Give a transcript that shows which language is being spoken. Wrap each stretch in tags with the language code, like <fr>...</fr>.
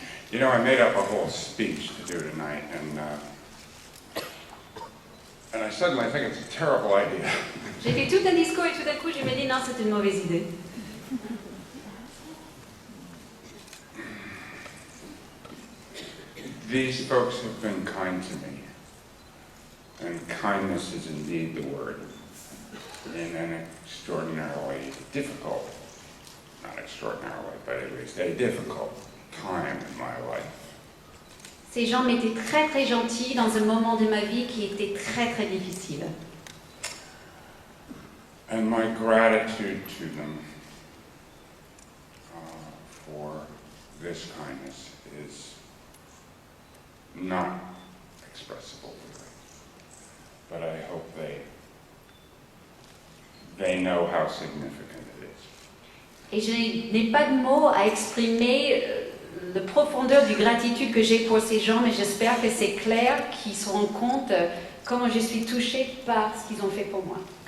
<en>You know, I made up a whole speech to do tonight, and I suddenly think it's a terrible idea.</en> <fr>J'ai fait tout un discours et tout d'un coup, je me dis non, c'est une mauvaise idée.</fr> <en>These folks have been kind to me, and kindness is indeed the word, in an extraordinarily difficult, not extraordinarily, but at least a difficult time in my life.</en> <fr>Ces gens m'étaient très très gentils dans un moment de ma vie qui était très très difficile.</fr> <en>And my gratitude to them for this kindness is not expressible, really. But I hope they know how significant it is.</en> <fr>Et je n'ai pas de mots à exprimer la profondeur du gratitude que j'ai pour ces gens, mais j'espère que c'est clair, qu'ils se rendent compte comment je suis touchée par ce qu'ils ont fait pour moi.</fr>